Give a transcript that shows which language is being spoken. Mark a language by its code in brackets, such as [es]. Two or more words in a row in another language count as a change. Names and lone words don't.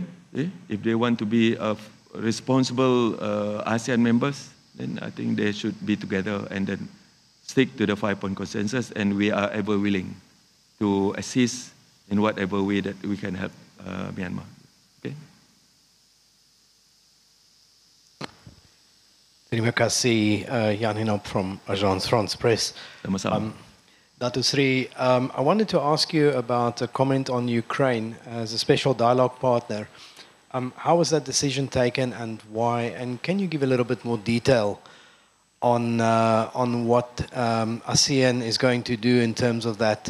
[en] If they want to be responsible ASEAN members, then I think they should be together and then stick to the 5-point consensus, and we are ever willing to assist in whatever way that we can help Myanmar. Okay? [ms] Terima kasih, [en] Jan Hinop from Agence France Presse. [ms] Sama-sama. Datuk Seri, [en] I wanted to ask you about a comment on Ukraine as a special dialogue partner. How was that decision taken and why? And can you give a little bit more detail on what ASEAN is going to do in terms of that?